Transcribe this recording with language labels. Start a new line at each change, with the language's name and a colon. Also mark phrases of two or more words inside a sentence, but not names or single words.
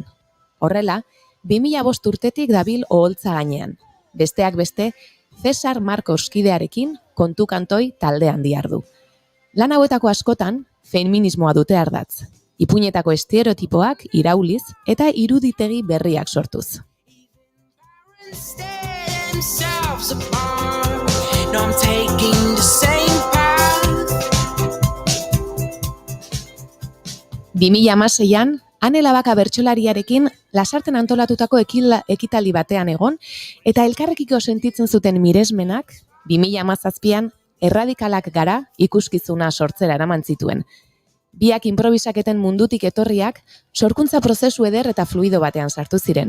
Basque: Horrela, 2005 urtetik dabil oholtza gainean. Besteak beste, Cesar Marcos kidearekin kontu kantoi taldean dihardu. Lan hauetako askotan, feminismoa dute ardatz. Ipuinetako estereotipoak irauliz eta iruditegi berriak sortuz.
English: No, I'm taking the same path.
Basque: 2016an, Ane Labaka bertsolariarekin Lasarten antolatutako ekitaldi batean egon, eta elkarrekiko sentitzen zuten miresmenak, 2017an, Erradikalak gara ikuskizuna sortzera eraman zituen. Biak improvisaketen mundutik etorriak, sorkuntza prozesu eder eta fluido batean sartu ziren.